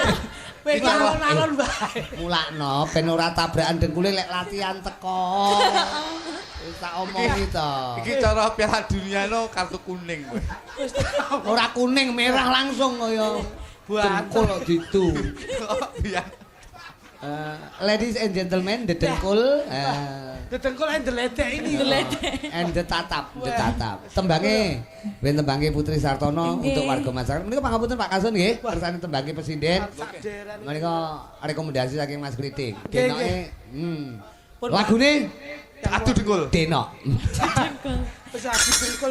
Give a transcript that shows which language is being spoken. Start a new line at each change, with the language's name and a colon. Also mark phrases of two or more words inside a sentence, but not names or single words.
Javanese: Wis alon-alon bae. Mulakno ben ora tabrakan dengkule lek latihan teko. Wis tak omongi to. Iki cara Piala Dunia no kartu kuning kowe. Ora kuning, merah langsung kaya dengkul kok ditu. Iya.
English: Ladies and gentlemen, the dengkul. The dengkul and the ledek ini. And the tatap.
Indonesian: Tembangnya, ben tembangnya Putri Sartono untuk warga masyarakat.
Javanese: Menika pangapunten Pak Kasun nggih, kersane tembangnya presiden. Menika rekomendasi saking Mas Kritik. Denoke lagune Adu dengkul. Denok. Wis adu dengkul.